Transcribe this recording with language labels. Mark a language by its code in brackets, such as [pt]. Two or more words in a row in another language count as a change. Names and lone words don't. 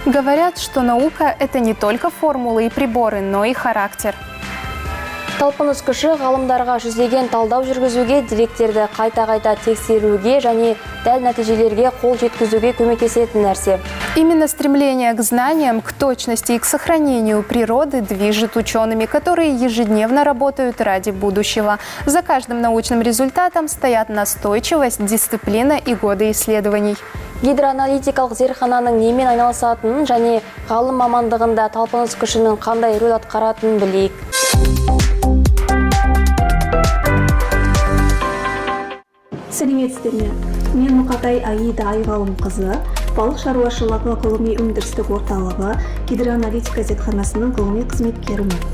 [ru] Говорят, что наука – это не только формулы и приборы, но и характер. [kk] Талпыныс күші ғалымдарға жүздеген талдау жүргізуге, деректерді қайта-қайта тексеруге және дәл нәтижелерге қол жеткізуге көмектесетін нәрсе. [ru] Именно стремление к знаниям, к точности и к сохранению природы движет учеными, которые ежедневно работают ради будущего. За каждым научным результатом стоят настойчивость, дисциплина и годы исследований. [kk] Гидроаналитикалық зертхананың немен айналысатынын және ғалым мамандығында талпыныс күшінің қандай рөл атқаратынын білейік. Сәлеметсіздер ме? Мен Мұқатай Аида Айғалымқызы, балық шаруашылығы ғылыми өндірістік орталығы гидроаналитика зертханасының ғылыми қызметкерімін.